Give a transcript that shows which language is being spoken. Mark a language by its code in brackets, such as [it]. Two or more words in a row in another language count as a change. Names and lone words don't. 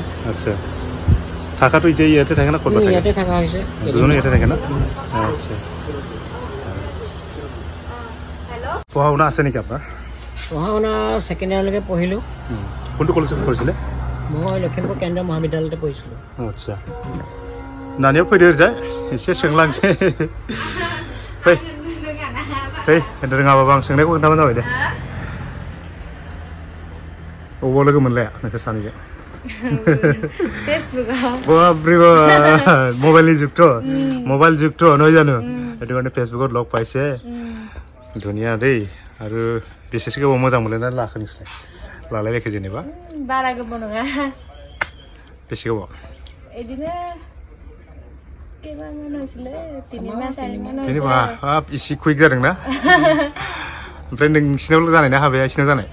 [as] আচ্ছা থাকাটো এতিয়া ইয়াতে থাকে না ক'ত থাকে ইয়াতে থকা হৈছে দুজনে ইয়াতে থাকে না আচ্ছা পঢ়া শুনা আছে নেকি আপোনাৰ পঢ়া শুনা ছেকেণ্ড ইয়াৰলৈকে পঢ়িলোঁ কোনটো কলেজত পঢ়িছিলে মই লখিমপুৰ কেন্দ্ৰীয় মহাবিদ্যালয়তে পঢ়িছিলোঁ [brx] আচ্ছা দানিয়াव फैदो ओरैजाय एसे सोंलांसै फै होननो रोङाबाबो आं सोंनायखौ खोन्थाबानो जाबाय दे अबाव लोगो मोनलाया नोंसोर सानैजों फेसबुकआव बापरे बा मबाइलनि जुगथ' [as] নহয় জানো সেইটো কাৰণে फेसबुकত লগ পাইছে ধুনীয়া দেই আৰু [brx] बेसेसो गोबाव मोजां मोनलायनानै लाखो नोंसोर लालायलायखो जेनेबा बारा गोबाव नङा बेसे गोबाव इदिनो केबामान होसले 3 मास 4 मास जेनेबा हाब इसे कुइक जादोंना ओमफ्राय नोंसिनाव जानाय ना हाबाया इसिनाव जानाय